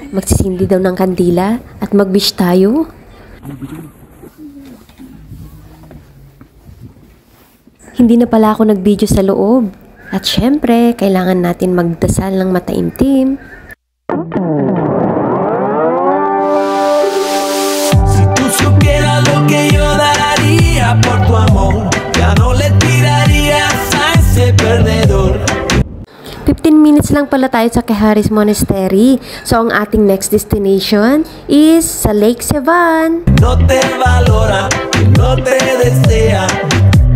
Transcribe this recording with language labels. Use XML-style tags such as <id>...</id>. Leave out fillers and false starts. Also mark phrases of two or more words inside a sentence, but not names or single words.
<tl>Magsisindi daw ng kandila at mag-wish tayo. Hindi na pala ako nag-video sa loob. At syempre, kailangan natin magdasal ng mataimtim.</tl> <es>Si tú supieras lo que yo daría por tu amor, ya no le tirarías a ese perdedor.</es> <tl>15 minutes lang pala tayo sa Quehares Monastery. So, ang ating</tl> <en>next destination</en> <tl>is sa Lake Sevan.</tl> <es>No te valora, no te desea</es>